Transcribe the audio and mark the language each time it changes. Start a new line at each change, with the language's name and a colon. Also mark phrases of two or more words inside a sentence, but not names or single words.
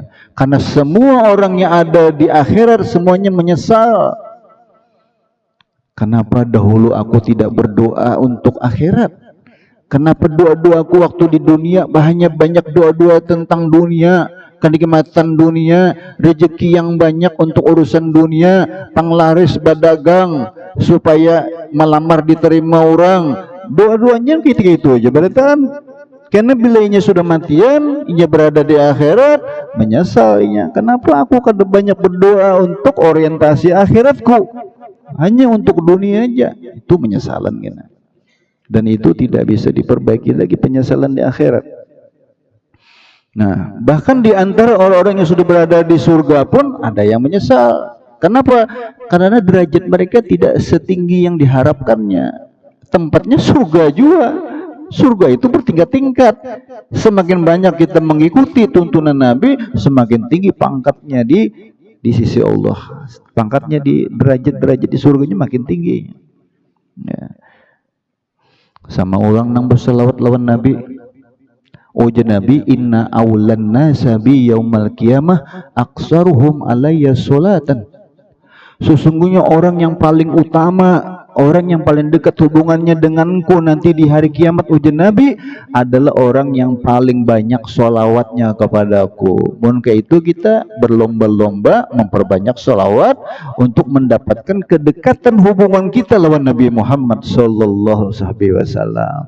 Indonesian: Karena semua orang yang ada di akhirat semuanya menyesal. Kenapa dahulu aku tidak berdoa untuk akhirat? Kenapa doa-doaku waktu di dunia banyak doa-doa tentang dunia, kenikmatan dunia, rezeki yang banyak untuk urusan dunia,
Banjar: panglaris badagang supaya melamar diterima orang. Doa-doanya gitu-gitu aja berarti. Karena bila inya sudah matian, inya berada di akhirat, menyesal inya. Kenapa aku kada banyak berdoa untuk orientasi akhiratku?
Indonesian: Hanya untuk dunia aja. Itu penyesalan gini. Dan itu tidak bisa diperbaiki lagi penyesalan di akhirat. Nah, bahkan di antara orang-orang yang sudah berada di surga pun ada yang menyesal. Kenapa? Karena derajat mereka tidak setinggi yang diharapkannya. Tempatnya surga juga. Surga itu bertingkat-tingkat. Semakin banyak kita mengikuti tuntunan Nabi, semakin tinggi pangkatnya di sisi Allah. Pangkatnya di derajat-derajat di surganya makin tinggi. Ya.
Banjar: Sama orang nang berselawat lawan Nabi. Ujar Nabi,
Arabic: إن أولى الناس بي يوم القيامة أكثرهم علي صلاة.
Indonesian: Sesungguhnya orang yang paling utama, orang yang paling dekat hubungannya denganku nanti di hari kiamat,
Banjar: ujar Nabi,
Indonesian: adalah orang yang paling banyak sholawatnya kepadaku. Maka itu kita berlomba-lomba memperbanyak sholawat untuk mendapatkan kedekatan hubungan kita lawan Nabi Muhammad
Arabic: صلى الله عليه وسلم.